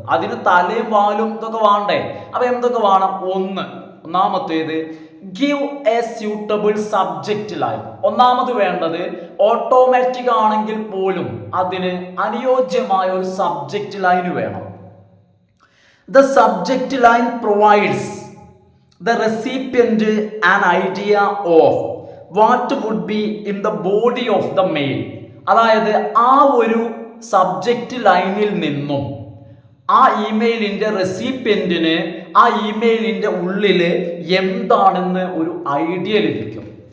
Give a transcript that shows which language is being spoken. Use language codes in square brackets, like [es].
[ml] അതിന് തലയും വാലും ഇതൊക്കെ വേണ്ടേ? അപ്പൊ എന്തൊക്കെ വേണം? [en] ഒന്നാമത്തേത് give a suitable subject line. [ml] ഒന്നാമത് വേണ്ടത് ഓട്ടോമാറ്റിക് ആണെങ്കിൽ പോലും അതിന് അനുയോജ്യമായ ഒരു സബ്ജക്റ്റ് ലൈൻ വേണം. [en] The subject line provides the recipient an idea of what would be in the body of the mail. [ml] അതായത് ആ ഒരു സബ്ജക്റ്റ് ലൈനിൽ നിന്നും ആ ഇമെയിലിന്റെ റെസിപ്പിയന്റിന് ആ ഇമെയിലിന്റെ ഉള്ളിൽ എന്താണെന്ന് ഒരു ഐഡിയ ലഭിക്കും.